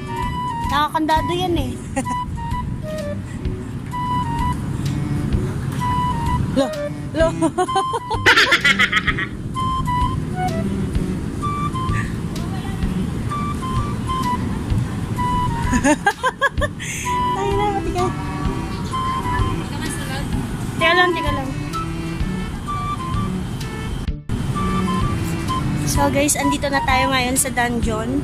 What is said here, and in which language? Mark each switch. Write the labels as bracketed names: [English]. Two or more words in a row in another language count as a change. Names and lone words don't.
[Filipino] Nakakandado yan eh. Lo, lo. Ay na, mati ka. Teka lang, teka lang. [English] So guys, [Filipino] andito na tayo ngayon sa dungeon.